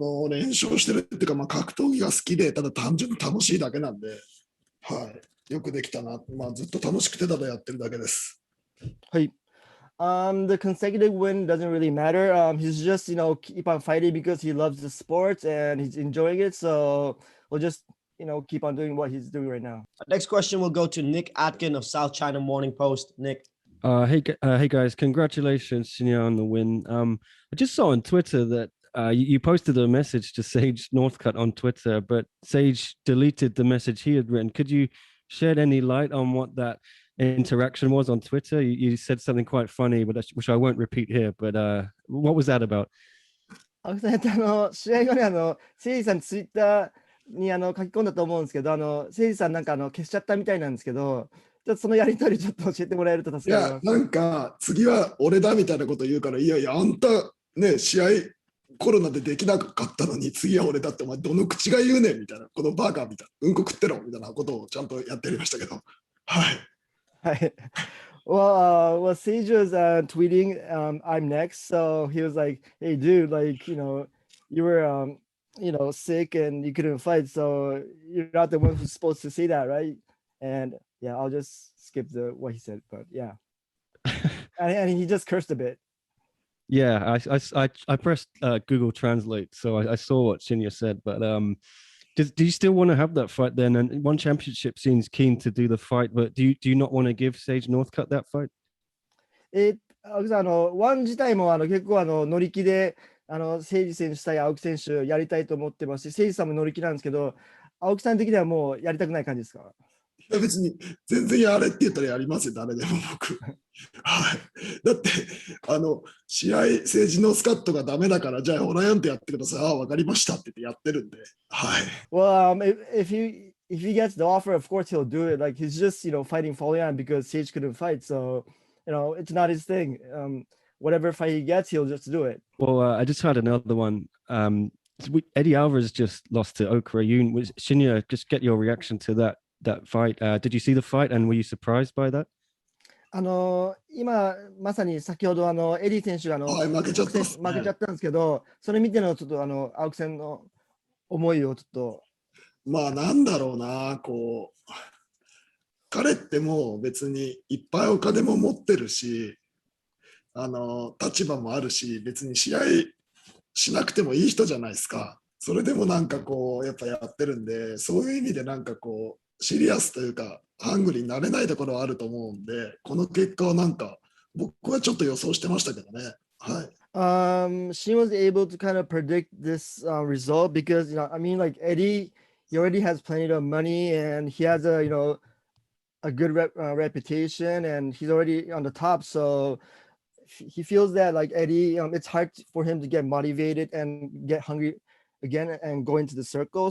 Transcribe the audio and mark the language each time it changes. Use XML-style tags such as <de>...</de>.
<ja>連勝してるっていうか、格闘技が好きで、ただ単純に楽しいだけなんで、はい、よくできたな。ずっと楽しくてただやってるだけです。はい。</ja> <en>The consecutive win doesn't really matter. He's just, keep on fighting because he loves the sport and he's enjoying it. So we'll just, keep on doing what he's doing right now. Next question will go to Nick Atkin of South China Morning Post. Nick. Hey guys, congratulations, Shinya, on the win. I just saw on Twitter that you posted a message to Sage Northcutt on Twitter, but Sage deleted the message he had written. Could you shed any light on what that interaction was on Twitter? You said something quite funny, but which I won't repeat here. But what was that about?</en> <ja>青木さん、試合後に誠司さんツイッターに書き込んだと思うんですけど、誠司さんなんか消しちゃったみたいなんですけど、ちょっとそのやり取りちょっと教えてもらえると助かります。いや、なんか次は俺だみたいなこと言うから、いやいや、あんたね、試合コロナでできなかったのに次は俺だって、お前どの口が言うねんみたいな、このバカみたいな、うんこ食ってろみたいなことをちゃんとやってやりましたけど、はい。はい。</ja> <en>Well, Sage was tweeting, I'm next. So he was like, hey, dude, you were sick and you couldn't fight, so you're not the one who's supposed to say that, right? And yeah, I'll just skip what he said, but yeah, and he just cursed a bit. Yeah, I pressed Google Translate, so I saw what Shinya said. But do you still want to have that fight then? And One Championship seems keen to do the fight, but do you not want to give Sage Northcutt that fight?</en> <ja>青木さん、ワン自体も結構乗り気で、誠司選手対青木選手やりたいと思ってますし、誠司さんも乗り気なんですけど、青木さん的にはもうやりたくない感じですか？いや別に全然やれって言ったらやりますよ、誰でも僕。はい。だって、試合、政治のスカットがダメだから、じゃあ、ホラヤンってやってください。ああ、わかりましたって言ってやってるんで。はい。</ja> <en>Well, if he gets the offer, of course he'll do it. Like he's just fighting Folayang because Sage couldn't fight, so it's not his thing. Whatever fight he gets, he'll just do it. Well, I just had another one. Eddie Alvarez just lost to Okura. Shinya, just get your reaction to that fight. Did you see the fight and were you surprised by that?</en> <ja>今まさに先ほどエディ選手がはい、負けちゃったっすね。負けちゃったんですけど、それ見てのちょっと青木さんの思いをちょっと。まあなんだろうな、彼ってもう別にいっぱいお金も持ってるし、立場もあるし、別に試合しなくてもいい人じゃないですか。それでもなんかやっぱやってるんで、そういう意味でなんかシリアスというか、ハングリーになれないところはあると思うんで、この結果はなんか僕はちょっと予想してましたけどね。はい。</ja> <en>She was able to kind of predict this result because I mean, like Eddie, he already has plenty of money and he has a good reputation and he's already on the top, so he feels that like Eddie, it's hard for him to get motivated and get hungry again and go into the circle.</en>